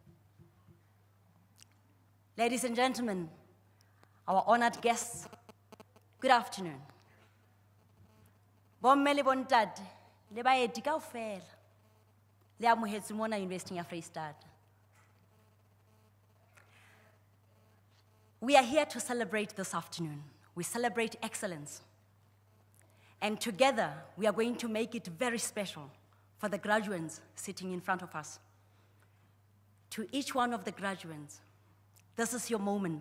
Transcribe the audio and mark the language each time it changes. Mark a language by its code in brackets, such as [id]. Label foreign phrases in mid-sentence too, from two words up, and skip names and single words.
[en] Ladies and gentlemen, our honored guests, good afternoon. [st] Bomme le bontate, le baeti kaofela, le amohetswe mona University ya Freistad. [en] We are here to celebrate this afternoon We celebrate excellence. And together, we are going to make it very special for the graduates sitting in front of us. To each one of the graduates, this is your moment.